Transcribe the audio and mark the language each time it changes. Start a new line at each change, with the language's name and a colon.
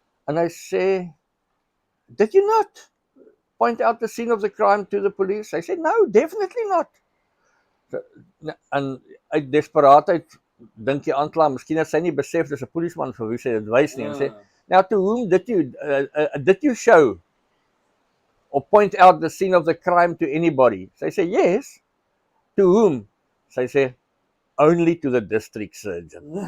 Afrikaans: En hy sê,
English: "Did you not point out the scene of the crime to the police?"
Afrikaans: Hy sê,
English: "No, definitely not."
Afrikaans: En uit desperaatheid dink die aanklaer, miskien het sy nie besef dis 'n polisieman vir wie sy dit wys nie en sê,
English: now to whom did you show or point out the scene of the crime to anybody?
Afrikaans: Sy sê,
English: yes. To whom?
Afrikaans: Sy sê,
English: only to the district surgeon.